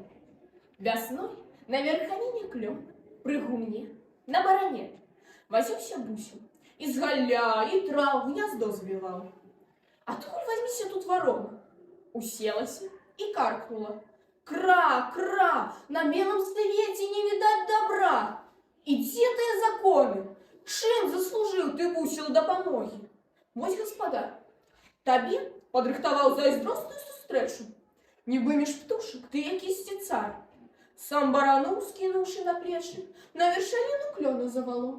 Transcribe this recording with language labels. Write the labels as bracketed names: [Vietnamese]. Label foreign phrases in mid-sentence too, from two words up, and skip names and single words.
[Belarusian] Вясной на верханине клён, пры гумне, на баране. Возёўся бусень, і з галля, і трав гняздо звіваў. Адкуль возьміся тут ворона? Уселася і каркнула. [Russian] Кра, кра, на белом свете не видать добра. [Belarusian] І дзе тыя законы? Чым заслужыў ты, бусел, дапамогі? Вось, гаспадар, табе падрыхтаваў зайздросную сустрэчу. Нібы між птушак ты якісьці цар. Сам бараноў, скінуўшы на плечы, на вершаліну клёна завалок.